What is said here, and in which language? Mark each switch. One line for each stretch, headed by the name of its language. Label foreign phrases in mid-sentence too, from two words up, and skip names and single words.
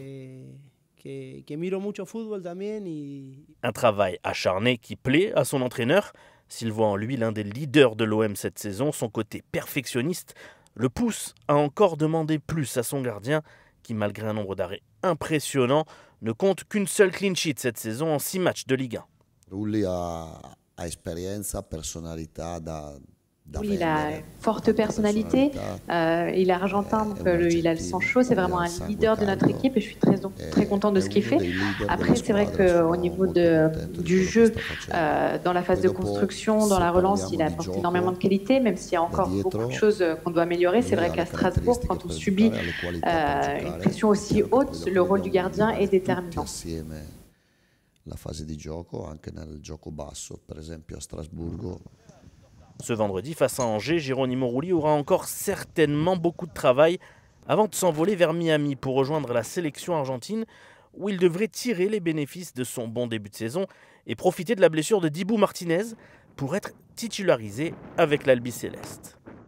French: Un travail acharné qui plaît à son entraîneur. S'il voit en lui l'un des leaders de l'OM cette saison, son côté perfectionniste le pousse à encore demander plus à son gardien qui, malgré un nombre d'arrêts impressionnant, ne compte qu'une seule
English: clean sheet
French: cette saison en 6 matchs de Ligue 1.
Italian: Rulli ha esperienza, personalità da
French: Oui, il a une forte personnalité, il est argentin, donc il a le sang chaud, c'est vraiment un leader de notre équipe et je suis très content de ce qu'il fait. Après, c'est vrai qu'au niveau du jeu, dans la phase de construction, dans la relance, il apporte énormément de qualité, même s'il y a encore beaucoup de choses qu'on doit améliorer. C'est vrai qu'à Strasbourg, quand on subit une pression aussi haute, le rôle du gardien est déterminant.
Italian: La fase di gioco, anche nel gioco basso, per esempio a Strasburgo.
French: Ce vendredi, face à Angers, Geronimo Rulli aura encore certainement beaucoup de travail avant de s'envoler vers Miami pour rejoindre la sélection argentine où il devrait tirer les bénéfices de son bon début de saison et profiter de la blessure de Dibu Martinez pour être titularisé avec l'Albiceleste.